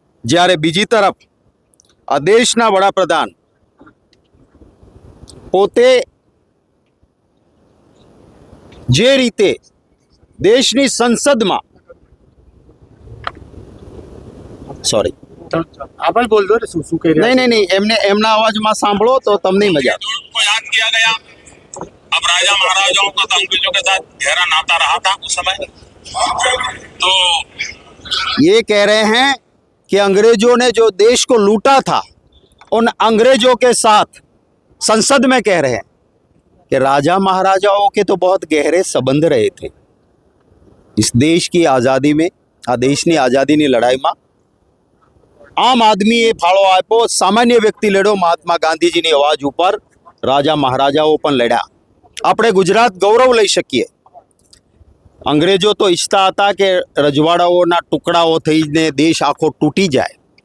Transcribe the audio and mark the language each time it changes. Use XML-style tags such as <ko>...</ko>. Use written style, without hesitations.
<gu>જ્યારે બીજી તરફ આ દેશના વડાપ્રધાન પોતે જે રીતે દેશની સંસદમાં નહીં એમને એમના અવાજમાં સાંભળો તો તમને મજા આવે.</gu> <hi>याद किया गया। अब राजा महाराजाओं का तो अंग्रेजों के साथ गहरा नाता रहा था उस समय, तो ये कह रहे हैं कि अंग्रेजों ने जो देश को लूटा था उन अंग्रेजों के साथ संसद में कह रहे हैं कि राजा महाराजाओं के तो बहुत गहरे संबंध रहे थे. इस देश की आज़ादी में,</hi> <gu>આ દેશની આઝાદીની લડાઈમાં આમ આદમીએ ફાળો આપ્યો, સામાન્ય વ્યક્તિ લડ્યો, મહાત્મા ગાંધીજીની અવાજ ઉપર રાજા મહારાજાઓ પણ લડ્યા. આપણે ગુજરાત ગૌરવ લઈ શકીએ. અંગ્રેજો તો ઈચ્છતા હતા કે રજવાડાઓના ટુકડાઓ થઈને દેશ આખો તૂટી જાય.</gu>